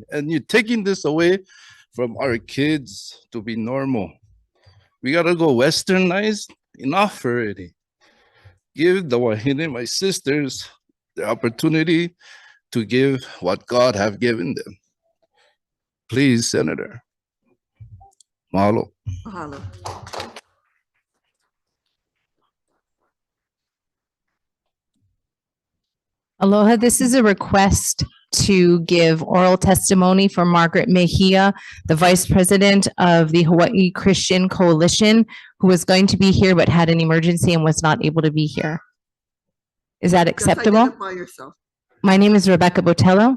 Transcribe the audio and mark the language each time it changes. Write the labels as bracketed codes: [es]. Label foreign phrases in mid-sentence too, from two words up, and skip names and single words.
[en] And you're taking this away from our kids to be normal. We gotta go westernized. Enough already. Give the wahine, my sisters, the opportunity to give what God have given them. Please, Senator. Mahalo. Mahalo. Aloha, this is a request to give oral testimony for Margaret Mejia, the Vice President of the Hawai'i Christian Coalition, who was going to be here but had an emergency and was not able to be here. Is that acceptable? Just identify yourself. My name is Rebecca Botello.